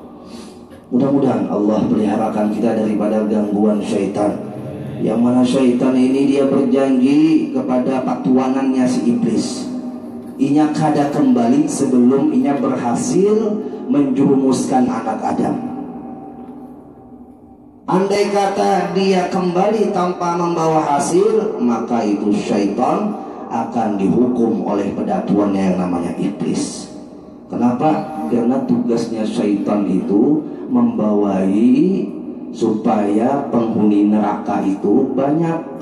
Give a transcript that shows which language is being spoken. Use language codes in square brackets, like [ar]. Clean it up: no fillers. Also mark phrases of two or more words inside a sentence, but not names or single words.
[id] Mudah-mudahan Allah peliharakan kita daripada gangguan syaitan. Yang mana syaitan ini dia berjanji kepada patuanannya si iblis, [bjn] inya kada kembali [id] sebelum inya berhasil menjerumuskan anak Adam. Andai kata dia kembali tanpa membawa hasil, maka itu syaitan akan dihukum oleh pedatuannya yang namanya iblis. Kenapa? Karena tugasnya syaitan itu membawai supaya penghuni neraka itu banyak.